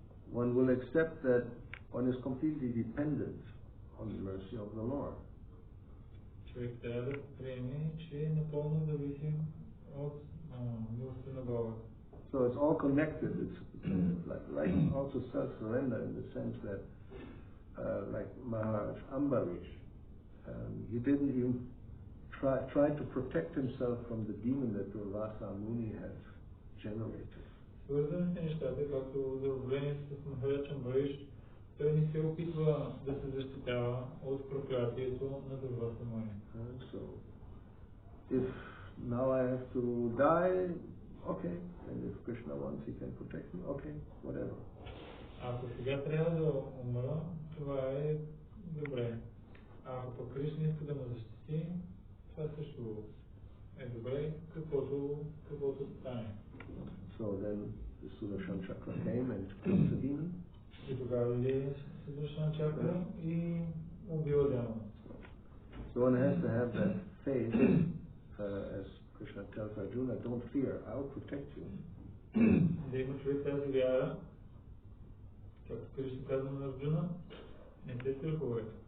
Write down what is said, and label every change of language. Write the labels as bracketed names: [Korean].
[English] One will accept that one is completely dependent on the mercy of the Lord. [Bulgarian] Човек трябва да приеме, че е напълно зависим от милостта на Бога. [English] So it's all connected. It's like also self-surrender in the sense that, like Maharaj Ambarish, he didn't even try to protect himself from the demon that Durvasa Muni had generated. [Bulgarian] Свързани с нещата, както за влиянието с Махарадж Амбариш, той не се опитва да се защитава от проклятието на Дурваса Муни. [English] So, if now I have to die, okay, and if Krishna wants, he can protect me, okay, whatever. [Bulgarian] Ако сега трябва да умра, това е добре. Ако пък Кришна иска да ме защити, това също е добре, каквото стане. [English] So then the Sudarshan Chakra came and killed the demon. [Bulgarian] И тогава дойде Sudarshan Chakra и убил демона. [English] So one has to have that faith, as Krishna tells Arjuna, don't fear, I'll protect you. [Bulgarian] Да има човек тази вяра, както Кришна казва на Арджуна, не се страхувай.